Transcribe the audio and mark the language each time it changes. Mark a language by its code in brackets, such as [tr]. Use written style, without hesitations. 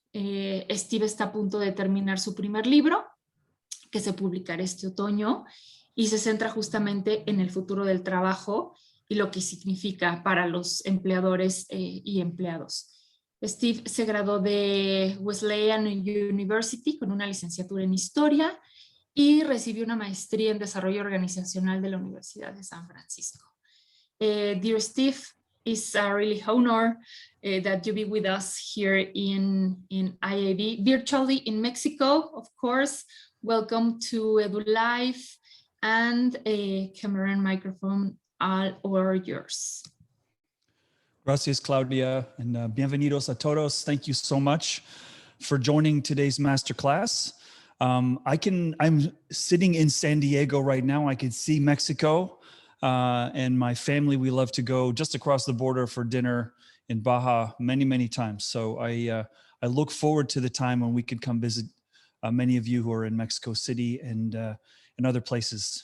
[es] Steve está a punto de terminar su primer libro, que se publicará este otoño, y se centra justamente en el futuro del trabajo y lo que significa para los empleadores y empleados. Steve se graduó de Wesleyan University con una licenciatura en Historia y recibió una maestría en Desarrollo Organizacional de la Universidad de San Francisco. [en] Dear Steve, it's a really honor that you be with us here in IAB, virtually in Mexico, of course. Welcome to EduLife, and camera and microphone all over yours. [es] Gracias, Claudia, and bienvenidos a todos. [en] Thank you so much for joining today's masterclass. I'm sitting in San Diego right now. I can see Mexico, and my family, we love to go just across the border for dinner in Baja many, many times. So I look forward to the time when we can come visit many of you who are in Mexico City and and other places.